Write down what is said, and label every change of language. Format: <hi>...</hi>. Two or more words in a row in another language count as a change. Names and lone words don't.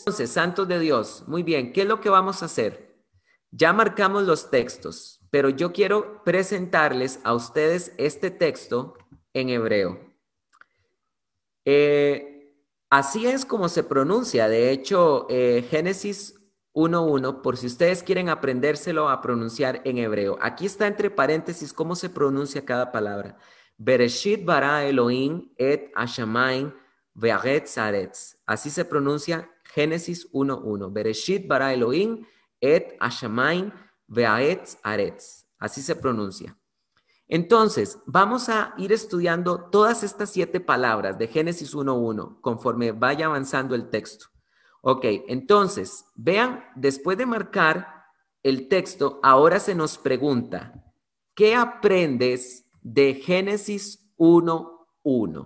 <es>Entonces, santos de Dios, muy bien, ¿qué es lo que vamos a hacer? Ya marcamos los textos, pero yo quiero presentarles a ustedes este texto en hebreo. Así es como se pronuncia. De hecho, Génesis 1:1, por si ustedes quieren aprendérselo a pronunciar en hebreo. Aquí está entre paréntesis cómo se pronuncia cada palabra.</es> <he>בראשית ברא אלהים את השמים והארץ הארץ.</he> <es>Así se pronuncia Génesis 1:1.</es> <he>בראשית ברא אלהים את השמים והארץ הארץ.</he> <es>Así se pronuncia. Entonces, vamos a ir estudiando todas estas 7 palabras de Génesis 1:1 conforme vaya avanzando el texto. Ok, entonces, vean, después de marcar el texto, ahora se nos pregunta, ¿qué aprendes de Génesis 1:1?</es>